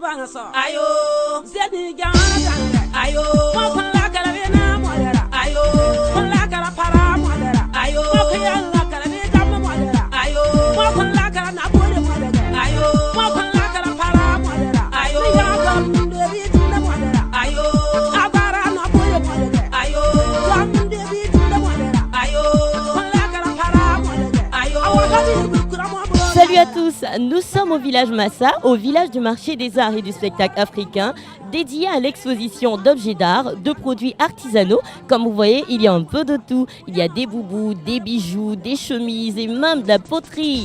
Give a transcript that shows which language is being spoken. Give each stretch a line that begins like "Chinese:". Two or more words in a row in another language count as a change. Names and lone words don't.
French: Ayo, zeni gana ayo, mo la kala na modera, ayo, la kala para modera, ayo, la kala ni kama modera, ayo, la kala na bode modera, ayo, la kala para modera, ayo, ya gam de bi na modera, ayo, abara na bode modera, ayo, gam de bi na modera, ayo, la kala para modera, ayo, awagadi Salut à tous, nous sommes au village Massa, au village du marché des arts et du spectacle africain, dédié à l'exposition d'objets d'art, de produits artisanaux. Comme vous voyez, il y a un peu de tout. Il y a des boubous, des bijoux, des chemises et même de la poterie.